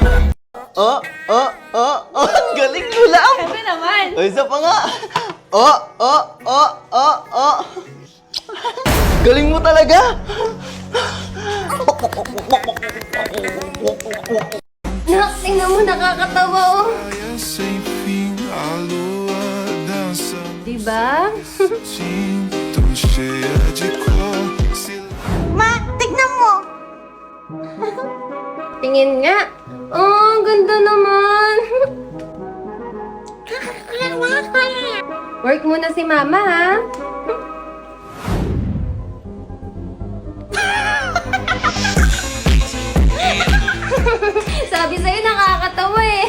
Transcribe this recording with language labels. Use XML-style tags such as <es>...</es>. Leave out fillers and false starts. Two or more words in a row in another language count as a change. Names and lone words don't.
<tl>Ang galing mo lang! Sabi naman! O, isa pa nga! Galing mo talaga! Tingnan mo, nakakatawa oh!</tl> <pt>Sem fim, a lua dança</pt> <tl>Diba?</tl> <pt>tão cheia de cor.</pt> <tl>Tingin nga. Oh, ang ganda naman. Work muna si mama, ha? Sabi sa'yo, nakakatawa eh.</tl>